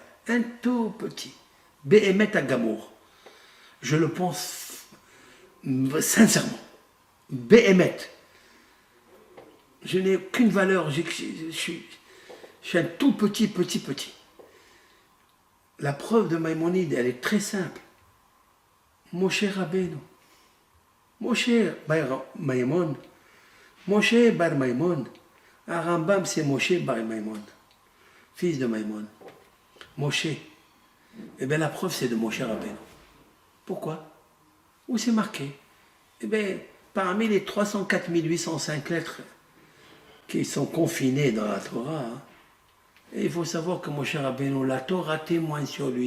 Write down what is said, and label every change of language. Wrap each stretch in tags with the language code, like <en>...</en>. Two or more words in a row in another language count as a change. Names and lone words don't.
<fr>Un tout petit.</fr> <he>באמת הגמור.</he> <fr>Je le pense sincèrement. Bémet. Je n'ai aucune valeur. Je suis un tout petit. La preuve de Maïmonide, elle est très simple. Moshe Rabbeinu. Moshe Bar Maimon. Moshe Bar Maimon. Rambam, c'est Moshe Bar Maimon. Fils de Maimon. Moshe. Eh bien, la preuve, c'est de Moshe Rabbeinu. Pourquoi? Où c'est marqué? Eh bien, parmi les 304 805 lettres qui sont confinées dans la Torah, et il faut savoir que Moshe Rabbeinu, la Torah témoigne sur lui.</fr>